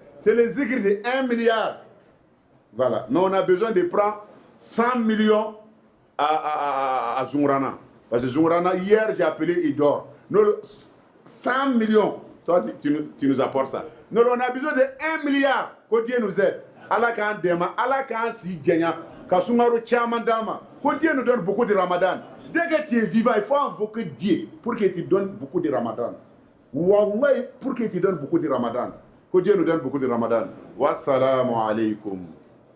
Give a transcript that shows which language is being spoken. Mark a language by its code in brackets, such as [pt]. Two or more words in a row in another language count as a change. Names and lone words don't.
[fr] C'est le zikr de 1 milliard. Voilà. Mais on a besoin de prendre 100 millions à Zumrana. Parce que Zumrana, hier, j'ai appelé, il dort. Nous, 100 millions. Toi, tu nous apportes ça. Nous, on a besoin de 1 milliard. Que Dieu nous aide. [bm] Allah kan dema, Allah kan si djenya, Kasumaro Chamandama. [fr] Que Dieu nous donne beaucoup de Ramadan. Dès que tu es vivant, il faut invoquer Dieu pour qu'il te donne beaucoup de Ramadan. Wallah, pour qu'il te donne beaucoup de Ramadan. Que Dieu nous donne beaucoup de Ramadan. [ar] Wassalamu alaikum.